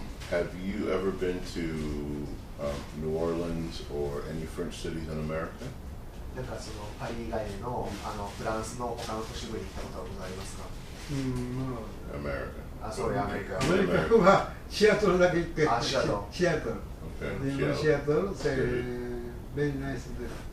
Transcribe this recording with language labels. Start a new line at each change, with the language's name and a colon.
English: Have you ever been to New Orleans or any French cities in America?
Japanese: なんかそのパリ以外のフランスの他の都市部に行ったことはございますか？ま
English: America.
Japanese: あ、そういうアメリカ。あ、アメリカはシアトルだけ行って、あ、シアトル。シアトル。
English: Okay.
Japanese: で、シアトル、
English: very nice city.